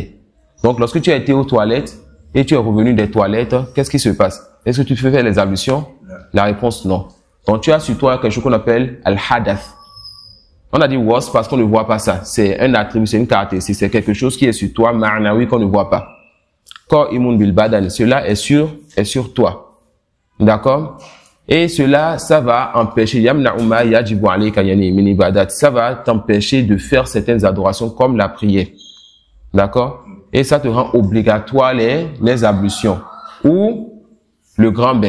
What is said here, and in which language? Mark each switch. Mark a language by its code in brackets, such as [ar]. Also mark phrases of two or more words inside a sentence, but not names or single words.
[fr] Donc, lorsque tu as été aux toilettes et tu es revenu des toilettes, qu'est-ce qui se passe? Est-ce que tu fais faire les ablutions? La réponse, non. Donc, tu as sur toi quelque chose qu'on appelle al-hadath. On a dit was parce qu'on ne voit pas ça. C'est un attribut, c'est une caractéristique, c'est quelque chose qui est sur toi, ma'nawi, qu'on ne voit pas. [ar] قائم بالبدن, [fr] cela est sur toi. D'accord? Et cela, ça va empêcher, ça va t'empêcher de faire certaines adorations comme la prière. D'accord? Et ça te rend obligatoire les ablutions ou le grand bain.